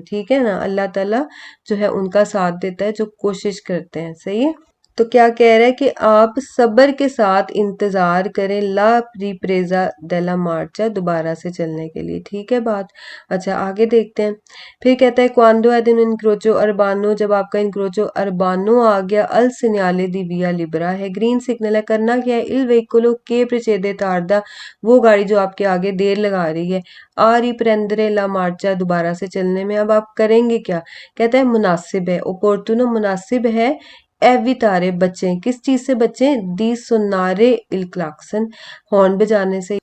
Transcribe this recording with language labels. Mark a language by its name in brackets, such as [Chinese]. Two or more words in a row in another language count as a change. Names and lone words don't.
[Urdu] ٹھیک ہے نا، اللہ تعالیٰ جو ہے ان کا ساتھ دیتا ہے جو کوشش کرتے ہیں، صحیح ہے. تو کیا کہہ رہا ہے کہ آپ صبر کے ساتھ انتظار کریں, [Italian] la ripresa della marcia [Urdu] دوبارہ سے چلنے کے لیے. ٹھیک ہے بات۔ اچھا، آگے دیکھتے ہیں. پھر کہتا ہے [Italian] quando ad un incrocio urbano [Urdu] جب آپ کا [Italian] incrocio urbano [Urdu] آ گیا, [Italian] al segnale di via libera [Urdu] ہے, [English] green signal [Urdu] ہے، کرنا کیا ہے, [Italian] il veicolo che precede tarda [Urdu] وہ گاڑی جو آپ کے آگے دیر لگا رہی ہے, [Italian] a riprendere la marcia [Urdu] دوبارہ سے چلنے میں. اب آپ کریں گے کیا، کہتا ہے مناسب ہے، اوپورٹونو مناسب ہے، ایویتارے بچیں، کس چیز سے بچیں, [Italian] di suonare il clacson [Urdu] ہارن بجانے سے.